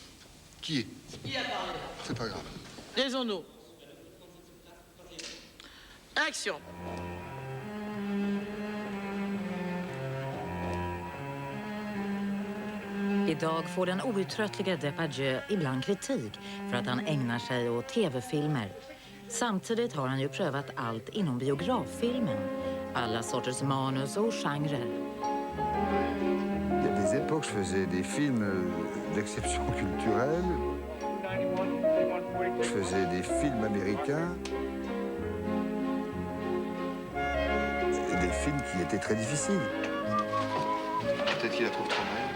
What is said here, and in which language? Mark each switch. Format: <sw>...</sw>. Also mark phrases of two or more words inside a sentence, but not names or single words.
<fr>Qui est? Qui a Taisons-nous. Action.</fr> <sv>Idag får den outtröttliga Depardieu ibland kritik för att han ägnar sig åt tv-filmer. Samtidigt har han ju prövat allt inom biograffilmen. Alla sorters manus och genrer.</sv> <fr>Il y a des époques, je faisais des films d'exception culturelle. Je faisais des films américains. Et des films qui étaient très difficiles. Peut-être qu'il la trouve trop belle.</fr>